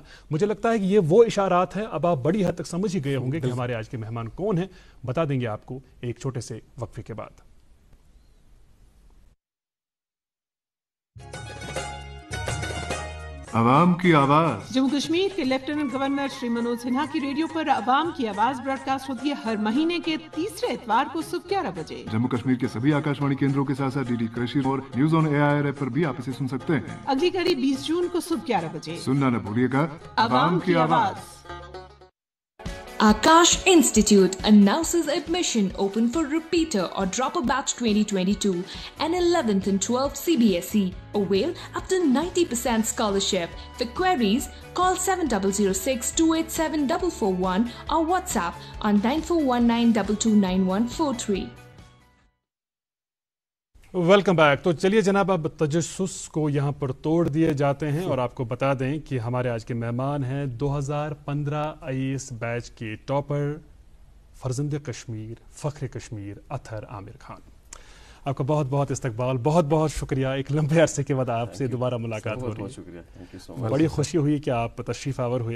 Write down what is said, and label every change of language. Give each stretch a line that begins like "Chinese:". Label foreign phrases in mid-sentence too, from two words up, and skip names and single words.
Urdu: مجھے لگتا ہے کہ یہ وہ اشارات ہیں، اب آپ بڑی حد تک سمجھ ہی گئے ہوں گے کہ ہمارے آج کے مہمان کون ہیں۔ بتا دیں گے آپ کو ایک چھوٹے سے وقفے کے بعد۔ عوام کی آواز جموں کشمیر کے لیفٹیننٹ گورنر شری منوج سنہا کی ریڈیو پر عوام کی آواز براڈ کاسٹ ہوتی ہے ہر مہینے کے تیسرے اتوار کو صبح 11 بجے۔ جموں کشمیر کے سبھی آکاشوانی کیندروں کے ساتھ ساتھ ڈی ڈی کرشی اور نیوز آن AIR ایپ پر بھی آپ اسے سن سکتے ہیں۔ اگلی کڑی 20 جون کو صبح 11 بجے۔ سننا نہ بھولیے گا عوام کی آواز۔
English: Akash Institute announces admission open for repeater or dropper batch 2022 and 11th and 12th CBSE. Avail up to 90% scholarship. For queries, call 7006-287-441 or WhatsApp on 9419229143. welcome back.
Urdu: تو چلیے جناب، اب تجسس کو یہاں پر توڑ دیے جاتے ہیں، اور آپ کو بتا دیں کہ ہمارے آج کے مہمان ہیں 2015 IAS بیچ کے ٹاپر، فرزند کشمیر، فخر کشمیر، اطہر عامر خان۔ آپ کا بہت بہت استقبال، بہت بہت شکریہ۔ ایک لمبے عرصے کے بعد آپ سے دوبارہ ملاقات ہو رہی ہے، بڑی خوشی ہوئی کہ آپ تشریف آور ہوئے۔